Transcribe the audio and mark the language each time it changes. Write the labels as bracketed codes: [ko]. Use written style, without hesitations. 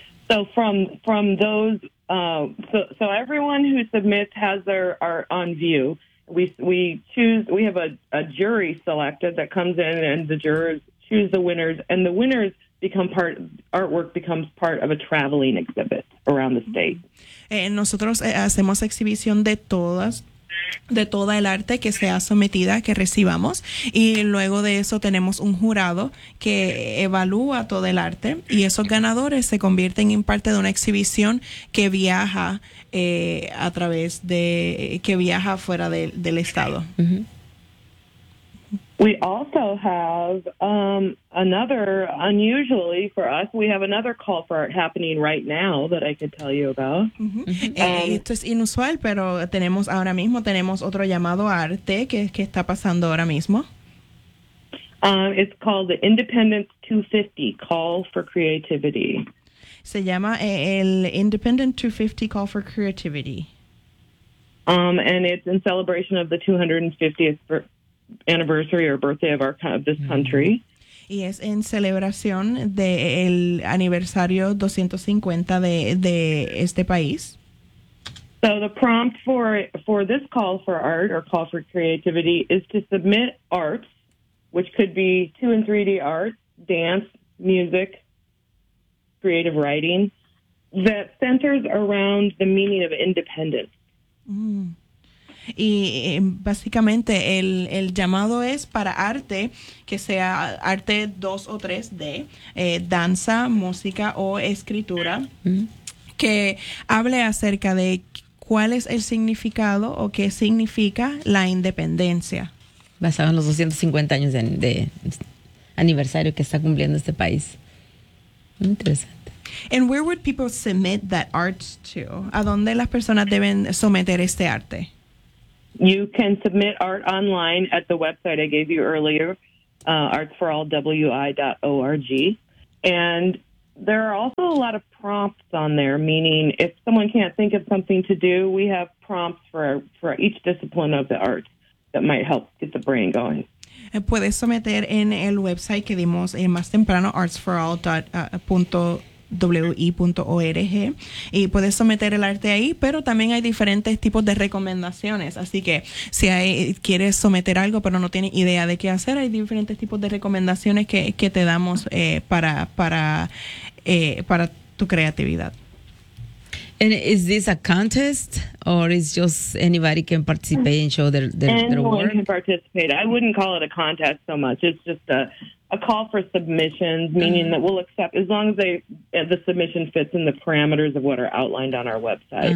[en] So from those, so everyone who submits has their art on view. We choose, we have a jury selected that comes in, and the jurors choose the winners, and the winners become part, artwork becomes part of a traveling exhibit around the state. [es] Nosotros hacemos exhibición de todas, de toda el arte que sea sometida, que recibamos, y luego de eso tenemos un jurado que evalúa todo el arte, y esos ganadores se convierten en parte de una exhibición que viaja a través de, que viaja fuera del estado. Mm-hmm. [en] We also have another, unusually for us, we have another call for art happening right now that I could tell you about. Mm-hmm. [es] Esto es inusual, pero tenemos ahora mismo, tenemos otro llamado a arte que está pasando ahora mismo. [en] It's called the Independence 250 Call for Creativity. [es] Se llama el Independent 250 Call for Creativity. [en] And it's in celebration of the 250th anniversary or birthday of this country. [es] Y es en celebración del aniversario 250 de este país. [en] So the prompt for this call for art or call for creativity is to submit arts, which could be 2 and 3D art, dance, music, creative writing, that centers around the meaning of independence. Mm. [es] Y básicamente el llamado es para arte, que sea arte 2 o 3D, danza, música o escritura, que hable acerca de cuál es el significado o qué significa la independencia. Basado en los 250 años de aniversario que está cumpliendo este país. Interesante. [en] And where would people submit that art to? [es] ¿A dónde las personas deben someter este arte? [en] You can submit art online at the website I gave you earlier, artsforallwi.org. And there are also a lot of prompts on there, meaning if someone can't think of something to do, we have prompts for each discipline of the arts that might help get the brain going. [es] Puedes someter en el website que dimos más temprano, artsforall.wi.org, y puedes someter el arte ahí, pero también hay diferentes tipos de recomendaciones. Así que si hay, quieres someter algo pero no tienes idea de qué hacer, hay diferentes tipos de recomendaciones que te damos para tu creatividad. [en] And is this a contest or is just anybody can participate and show their work? Anyone can participate. I wouldn't call it a contest so much. It's just a call for submissions, meaning that we'll accept as long as the submission fits in the parameters of what are outlined on our website.